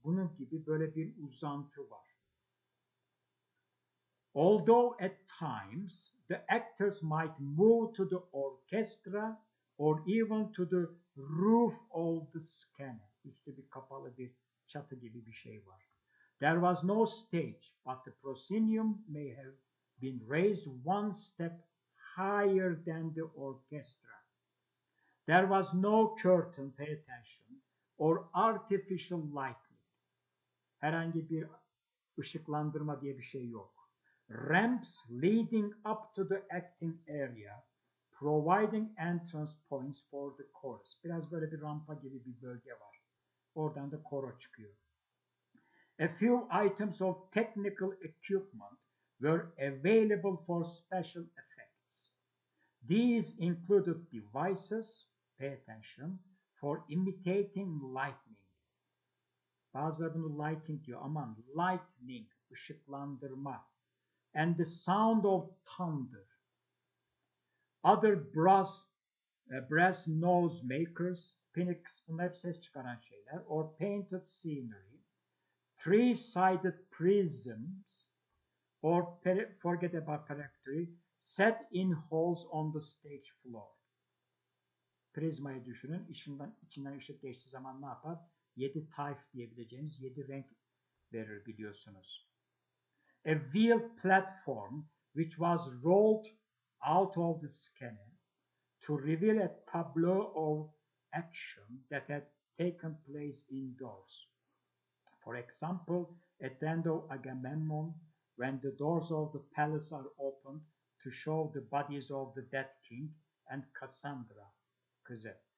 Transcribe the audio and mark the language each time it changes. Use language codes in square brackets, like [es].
[tr] Bunun gibi böyle bir uzantı var. [en] Although at times the actors might move to the orchestra or even to the roof of the scene. [tr] Üstü bir kapalı bir çatı gibi bir şey var. [en] There was no stage, but the proscenium may have been raised one step higher than the orchestra. There was no curtain, pay attention, or artificial lighting. [tr] Herhangi bir ışıklandırma diye bir şey yok. [en] Ramps leading up to the acting area, providing entrance points for the chorus. [tr] Biraz böyle bir rampa gibi bir bölge var. Oradan da koro çıkıyor. [en] A few items of technical equipment were available for special effects. These included devices, pay attention, for imitating lightning. [tr] Bazıları bunu lighting diyor. Aman, lightning, ışıklandırma. [en] And the sound of thunder. Other brass noisemakers, phoenix, [tr] bunlar hep ses çıkaran şeyler. [en] Or painted scenery. Three-sided prisms. Or forget about periphery. Set in holes on the stage floor. [tr] Prizmayı düşünün. İçinden ışık geçtiği zaman ne yapar? 7 tayf diyebileceğimiz 7 renk verir biliyorsunuz. [en] A wheeled platform which was rolled out of the scene to reveal a tableau of action that had taken place indoors. For example, at the end of Agamemnon, when the doors of the palace are opened to show the bodies of the dead king and Cassandra, [tr] kızı.